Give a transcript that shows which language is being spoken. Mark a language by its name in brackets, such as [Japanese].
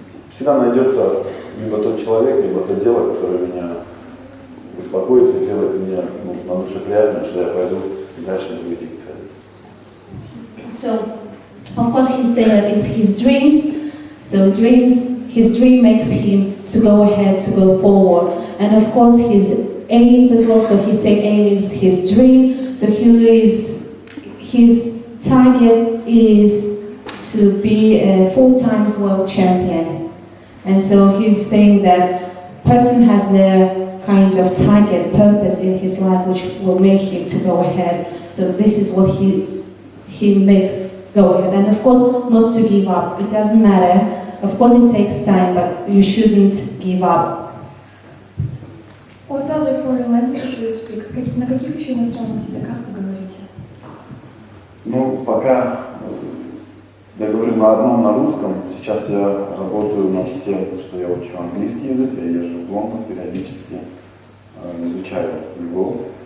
[Russian] Всегда найдется либо тот человек, либо то дело, которое меня успокоит и сделает мне на душе приятно, что я пойду и дальше буду идти к цели. [English] So, of course, he's saying that it's his dreams. So his dream makes him to go ahead, to go forward. And of course, his aims as well. So he's saying aim is his dream. So his target is to be a 4-time world champion. And so he's saying that person has a kind of target, purpose in his life, which will make him to go ahead. So this is what he makes go ahead. And of course, not to give up. It doesn't matter. Of course, it takes time, but you shouldn't give up. What other foreign languages do you speak? [Russian] На каких еще иностранных языках вы говорите? Ну, пока я говорю на одном, на русском. Сейчас я работаю над тем, что я учу английский язык. Я езжу в Лондон периодически, изучаю его.